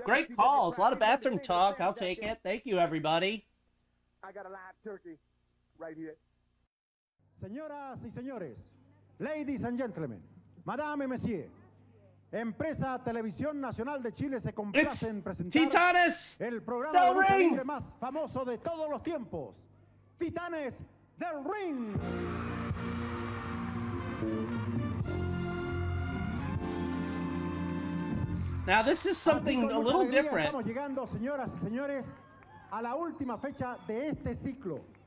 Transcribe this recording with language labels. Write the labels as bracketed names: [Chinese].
[English] Great calls. A lot of bathroom talk. I'll take it. Thank you, everybody. I got a live turkey right here. [Spanish] Señoras y señores, [English] ladies and gentlemen, [French] madame et messieurs, [Spanish] Empresa Televisión Nacional de Chile se complace en presentar el programa de lucha libre más famoso de todos los tiempos, Titanes del Ring. [English] Now this is something a little different. [Spanish] Estamos llegando, señoras y señores, a la última fecha de este ciclo.